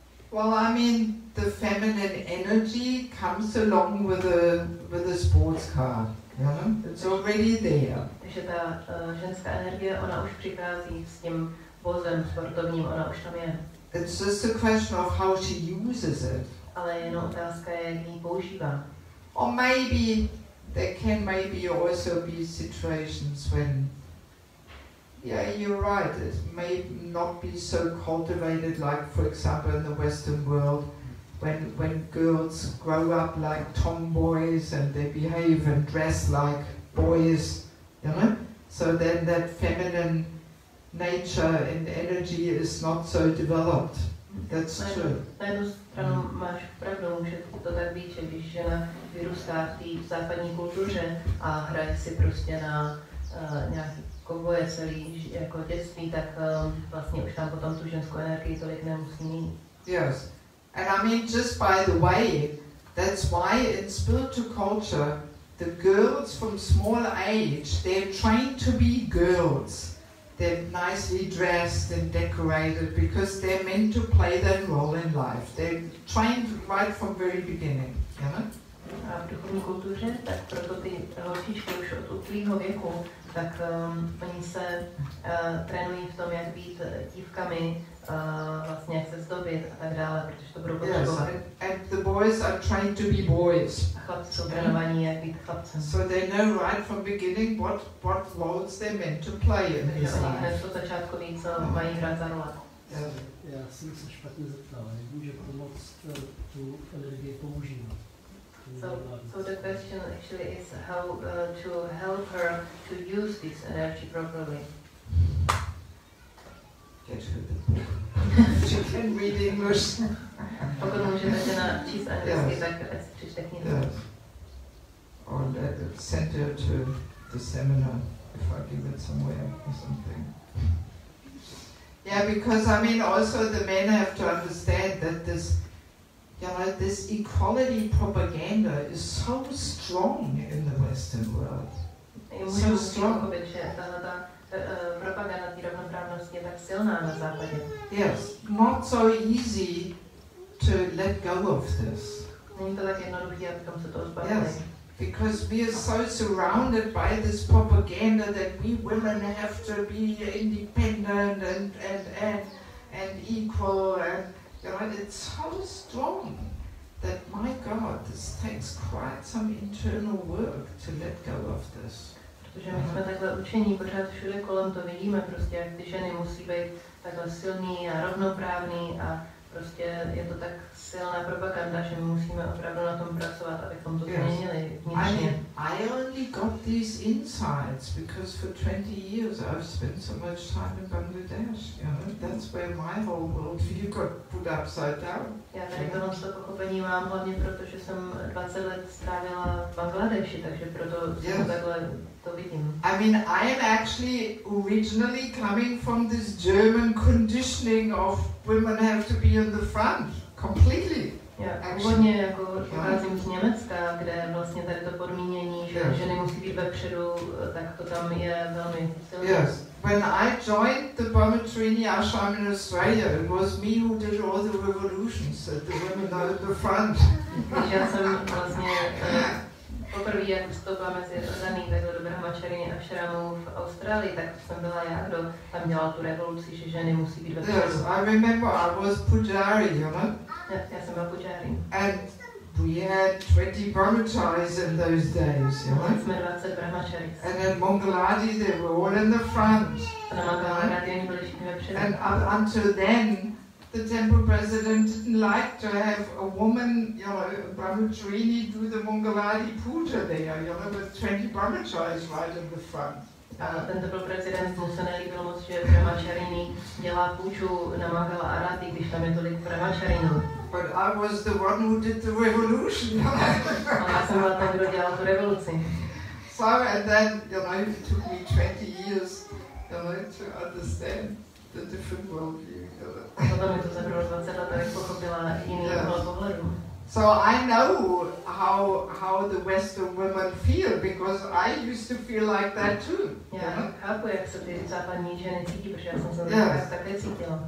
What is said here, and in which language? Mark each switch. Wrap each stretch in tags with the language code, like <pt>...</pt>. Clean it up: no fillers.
<en>Well, I mean, the feminine energy comes along with the sports car. You know? It's already there.</en> <cs>Takže ta ženská energie, ona už přichází s tím vozem sportovním, ona už tam je.</cs> <en>It's just a question of how she uses it.</en> <cs>Ale jenom otázka je, jak ji používá.</cs> <en>Or maybe there can maybe also be situations when, yeah, you're right, it may not be so cultivated like, for example, in the Western world, when girls grow up like tomboys and they behave and dress like boys, you know? So then that feminine nature and energy is not so developed. That's true.</en> <cs>Na jednu stranu máš pravdu, může to tak být, že když žena vyrůstá v té západní kultuře a hraje si prostě na nějaký kovboje celý jako dětství, tak vlastně už tam potom tu ženskou energii tolik nemusí mít.</cs> <en>Yes. And I mean, just by the way, that's why in spiritual culture, the girls from small age, they're trained to be girls. They're nicely dressed and decorated because they're meant to play that role in life. They're trained right from very beginning, you know?</en> <cs>A v duchovní kultuře, tak proto ty holčičky už od útlýho věku tak oni se trénují v tom, jak být dívkami, vlastně jak se zdobit a tak dále, protože to budou potřebovat.</cs> <en>And the boys are trained to be boys.</en> <cs>A chlapci jsou trénovaní, jak být chlapcem.</cs> <en>So they know right from beginning what roles they're meant to play in</en> <cs>Takže</cs> <en>his</en> <cs>oni</cs> <en>life.</en> <cs>hned od začátku ví, co mají hrát za role. Já jsem se špatně zeptal, jak může pomoct tu energii používat?</cs> <en>So the question actually is how to help her to use this energy properly. Get her the book. She can read English.</en> <cs>Pokud můžete žena číst anglicky, tak přečte knihu.</cs> <en>Yes. Or send her to the seminar if I give it somewhere or something. Yeah, because I mean also the men have to understand that this, you know, this equality propaganda is so strong in the Western world. So strong.</en> <cs>Že tato propaganda té rovnoprávnosti je tak silná na západě.</cs> <en>Yes, not so easy to let go of this.</en> <cs>Není to tak jednoduché, abychom se toho zbavili.</cs> <en>Yes, because we are so surrounded by this propaganda that we women have to be independent and equal, and you know, it's so strong that, my God, this takes quite some internal work to let go of this.</en> <cs>Protože my jsme takhle učení, pořád všude kolem to vidíme, prostě jak ty ženy musí být takhle silný a rovnoprávný a prostě je to tak silná propaganda, že my musíme opravdu na tom pracovat, abychom to změnili vnitřně.</cs> <en>I only got these insights because for 20 years I've spent so much time in Bangladesh. You know, that's where my whole worldview got put upside down.</en> <cs>Já tady to pochopení mám hlavně proto, že jsem 20 let strávila v Bangladeši, takže proto takhle to vidím.</cs> <en>I mean, I am actually originally coming from this German conditioning of women have to be on the front, completely.</en> <cs>Já původně jako pocházím z Německa, kde vlastně tady to podmínění, že ženy musí být vepředu, tak to tam je velmi silné.</cs> <en>Yes. When I joined the Brahmacharya ashram in Australia, it was me who did all the revolutions, the women are at the front.</en> <cs>Když já jsem vlastně poprvé, jak vstoupila mezi daný takhle do Brahmacharya ashramu v Austrálii, tak jsem byla já, kdo tam dělal tu revoluci, že ženy musí být vepředu.</cs> <en>Yes, I remember I was pujari, you know.</en> <cs>Já jsem byla pujari.</cs> <en>And we had 20 brahmacharis in those days, you know.</en> <cs>Jsme 20 brahmacharis.</cs> <en>And at Mangaladi they were all in the front.</en> <cs>Na Mangaladi oni byli všichni vepředu.</cs> <en>And up until then, the temple president didn't like to have a woman, you know, a brahmacharini do the Mangaladi puja there, you know, with 20 brahmacharis right in the front.</en> <cs>A ten temple prezident mu se nelíbilo moc, že brahmacharini dělá půjču na Mangala Arati, když tam je tolik brahmacharinů.</cs> <en>But I was the one who did the revolution.</en> <cs>A já jsem byla ten, kdo dělal tu revoluci.</cs> <en>So and then, you know, it took me 20 years, you know, to understand the different worldview.</en> <cs>Potom mi to zabralo 20 let, abych pochopila jiný úhel pohledu.</cs> <en>So I know how the Western women feel because I used to feel like that too.</en> <cs>Já chápu, jak se ty západní ženy cítí, protože já jsem se také cítila.</cs>